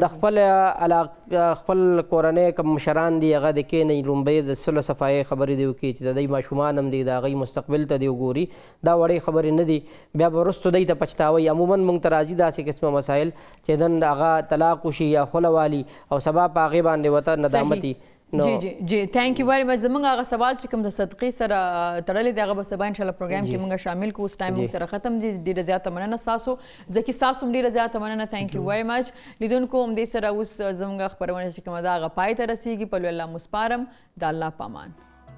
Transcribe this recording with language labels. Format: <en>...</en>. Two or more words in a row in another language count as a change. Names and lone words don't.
<ps>د خپل کورنۍ کوم مشران دي هغه د کښېنئ لومړی د صلح صفایۍ خبرې دې وکړي چې د دوی ماشومان هم دي د هغوی مستقبل ته دې وګوري. دا وړې خبرې نه دي، بیا به وروستو دوی ته پچتاوئ. عموما موږ ته راځي داسې قسمه مسایل چې نن هغه طلاق وشي یا خله والي او سبا په هغې باندې ورته ندامتي.</ps> <en>جی thank you very much.</en> <ps>زموږ هغه سوال چې کوم د صدقې سره تړلی دی هغه به سبا انشاءالله پروګرام کې موږ شامل کړو. اوس ټایم موږ سره ختم دی. ډېره زیاته مننه ستاسو، ځکه ستاسو هم ډېره زیاته مننه.</ps> <en>thank you very much.</en> <ps>لیدونکو همدې سره اوس زموږ خپرونه چې کومه ده هغه پای ته رسیږي. په لوی الله مو سپارم. د الله په امان.</ps>